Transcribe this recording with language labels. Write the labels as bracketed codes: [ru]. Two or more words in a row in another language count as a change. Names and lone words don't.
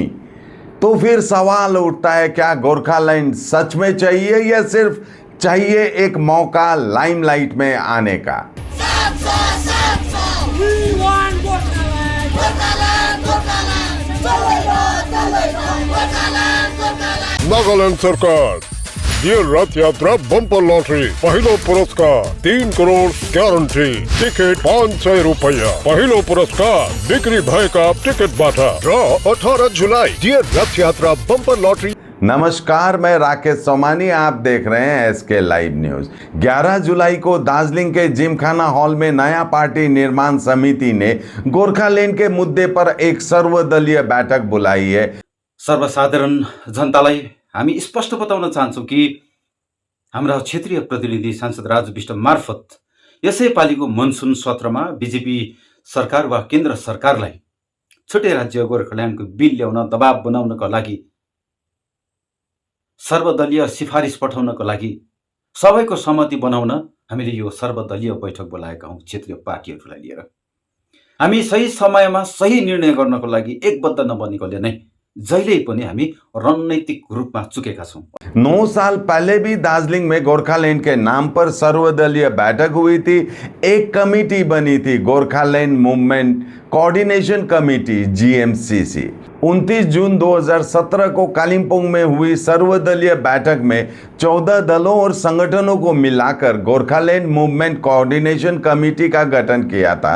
[hi] तो फिर सवाल उठता है, क्या गोरखालैंड सच में चाहिए या सिर्फ चाहिए एक मौका लाइमलाइट में आने का? [ne] नागालैंड सरकार ये रथ यात्रा बम्पर लॉटरी पहिलो पुरस्कार 3 करोड़ ग्यारंटी टिकट 500 रुपया पहिलो पुरस्कार बिक्री भएका टिकटबाट र 18 जुलाई ये रथ यात्रा बम्पर लॉटरी। [hi] नमस्कार, मैं राकेश सोमानी, आप देख रहे हैं एसके लाइव न्यूज। 11 जुलाई को दार्जिलिंग के जिमखाना हॉल में नया पार्टी निर्माण समिति ने गोरखालैंड के मुद्दे पर एक सर्वदलीय बैठक बुलाई है। [ne] सर्वसाधारण जनतालाई हामी स्पष्ट बताउन चाहन्छौँ कि हाम्रा क्षेत्रीय प्रतिनिधि सांसद राजु विष्ट मार्फत यसै पालिको मनसुन सत्रमा बिजेपी सरकार वा केन्द्र सरकारलाई छुट्टै राज्य गोरखाल्यान्डको बिल ल्याउन दबाब बनाउनको लागि, सर्वदलीय सिफारिस पठाउनको लागि, सबैको सहमति बनाउन हामीले यो सर्वदलीय बैठक बोलाएका हौँ। क्षेत्रीय पार्टीहरूलाई लिएर हामी सही समयमा सही निर्णय गर्नको लागि एकबद्ध नबनेकोले नै जहिले पनि हामी रणनीतिक रूपमा चुकेका छौं। [hi] 9 साल पहले भी दार्जिलिंग में गोरखालैंड के नाम पर सर्वदलीय बैठक हुई थी। एक कमेटी बनी थी, गोरखालैंड मूवमेंट कोऑर्डिनेशन कमेटी GMCC। 29 जून 2017 को कालिम्पोंग में हुई सर्वदलीय बैठक में 14 दलों और संगठनों को मिलाकर गोरखालैंड मूवमेंट कोऑर्डिनेशन कमेटी का गठन किया था।